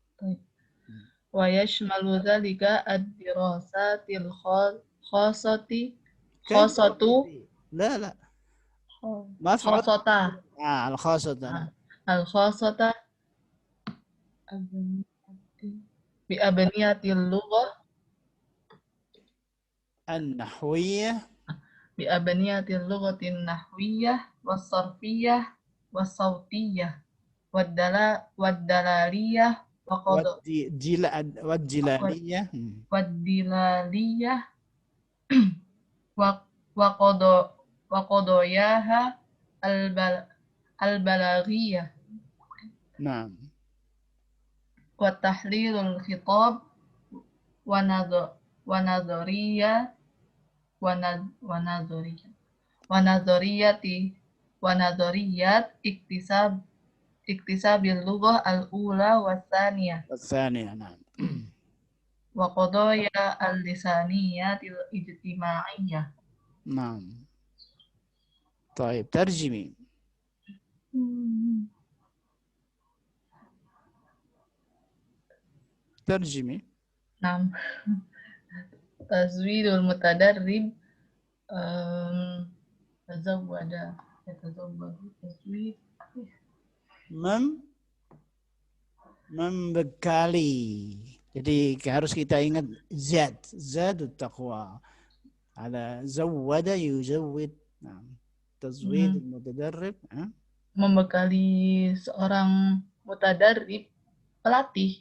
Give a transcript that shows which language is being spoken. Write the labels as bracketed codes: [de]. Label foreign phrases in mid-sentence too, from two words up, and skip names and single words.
[ar] ويشمل ذلك الدراسات الخاصة لا الخاصة بأبنية اللغة An-nahwiyah بأبنية اللغة النحوية والصرفية والصوتية والدلالية wad-jilaliyah. والدلالية وقضاياها البلاغية Naam. وتحليل الخطاب ونظرية ونظريات اكتساب اللغة الأولى والثانية الثانية. نعم. وقضايا اللسانيات الاجتماعية. Naam. طيب ترجمي. ترجمي. نعم تزويد المتدرب تزود يتزود تزويد [id] membekali. Jadi harus kita ingat [ar] زاد التقوى. [id] Ada [ar] زوّد يزوّد. [id] Nah, [ar] تزويد المتدرب. [id] membekali seorang mutadarrib pelatih.